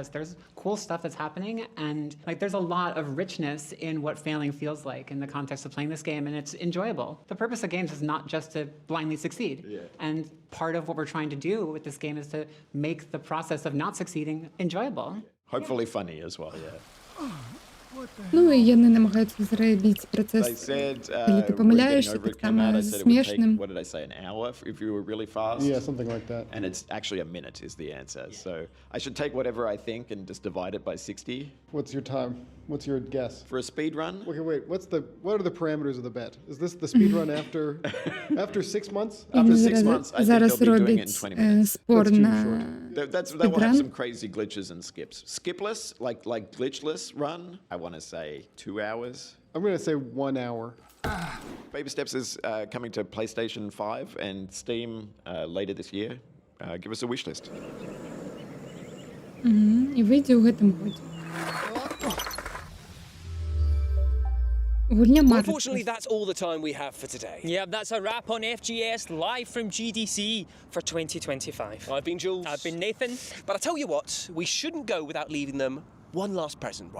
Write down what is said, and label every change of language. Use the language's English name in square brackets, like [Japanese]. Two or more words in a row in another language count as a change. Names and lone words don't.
[English] There's cool stuff that's happening, and like there's a lot of richness in what failing feels like in the context of playing this game, and it's enjoyable. The purpose of games is not just to blindly succeed. Yeah. And part of what we're trying to do with this game is to make the process of not succeeding enjoyable. Hopefully funny as well, yeah. [Belarusian] Ну і яны намагаюцца зрабіць працэс, калі ты памыляешся, так само смешным. [English] What did I say, an hour if you were really fast? Yeah, something like that. And it's actually a minute is the answer. So I should take whatever I think and just divide it by 60. What's your time? What's your guess? For a speed run? Okay, wait, what are the parameters of the bet? Is this the speed run after 6 months? After 6 months, I think they'll be doing it in 20 minutes. That will have some crazy glitches and skips. Skipless, like glitchless run, I want to say 2 hours. I'm going to say 1 hour. Baby Steps is coming to PlayStation 5 and Steam later this year. Give us a wish list. [Belarusian] І вийде у гэтым годзе. [English] Unfortunately, that's all the time we have for today. Yeah, that's a wrap on FGS live from GDC for 2025. I've been Jules. I've been Nathan. But I tell you what, we shouldn't go without leaving them one last present, right?